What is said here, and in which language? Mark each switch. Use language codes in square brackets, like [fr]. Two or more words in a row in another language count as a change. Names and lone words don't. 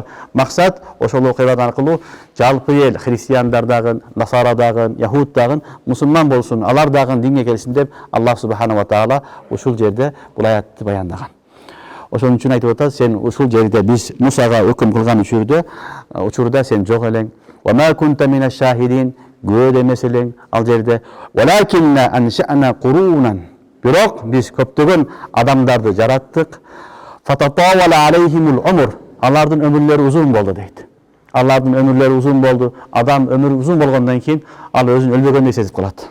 [ky] Максат ошол окуялар аркылуу жалпы эл христиандар дагы, насара дагы, яхуд дагы мусулман болсун, алар дагы динге келсин деп [ar] الله سبحانه وتعالى [ky] ушул жерде бул аятты баяндаган. Ошон үчүн айтып атат, сен ушул жерде биз Мусага өкүм кылган учурда сен жок элең. [ar] وما كنت من الشاهدين, [ky] good эмес элең ал жерде. [ar] ولكنا أنشأنا قرونا. [ky] Бирок биз көптөгөн адамдарды жараттык. [ar] فتطاول عليهم العمر. [ky] Алардын өмүрлөрү узун болду дейт. Алардын өмүрлөрү узун болду. Адам өмүрү узун болгондон кийин ал өзүн өлбөгөндөй сезип калат.